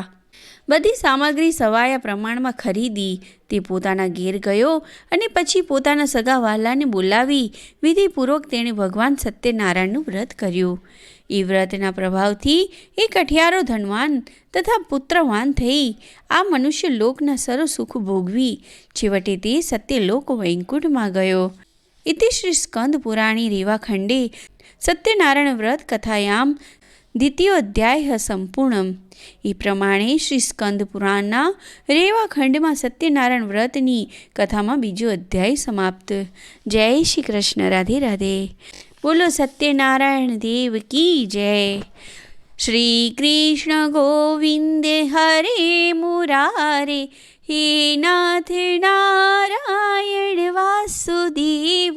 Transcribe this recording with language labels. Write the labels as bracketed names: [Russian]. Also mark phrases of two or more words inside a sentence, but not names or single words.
[Gujarati] બધી સામગ્રી સવાયા પ્રમાણમાં ખરીદી તે પોતાના ઘેર ગયો અને પછી પોતાના સગા વહાલાને બોલાવી વિધિપૂર્વક તેણે ભગવાન સત્યનારાયણનું વ્રત કર્યું. એ વ્રતના પ્રભાવથી એ કઠિયારો ધનવાન તથા પુત્રવાન થઈ આ મનુષ્ય લોકના સર્વ સુખ ભોગવી છેવટે તે સત્યલોક વૈકુંઠમાં ગયો. [Sanskrit] इति श्री स्कंद पुराणी रेवाखंडे सत्यनारायण व्रत कथायाम द्वितीयोध्याय संपूर्णम. [Gujarati] એ પ્રમાણે શ્રી સ્કંદ પુરાણના રેવાખંડ માં સત્યનારાયણ વ્રતની કથામાં બીજો અધ્યાય સમાપ્ત. જય શ્રી કૃષ્ણ. રાધે રાધે. બોલો સત્યનારાયણ [Hindi] देव की जय. [Sanskrit] શ્રી કૃષ્ણ ગોવિંદે હરે મુરારે, હે નાથ નારાયણ વાસુદેવ.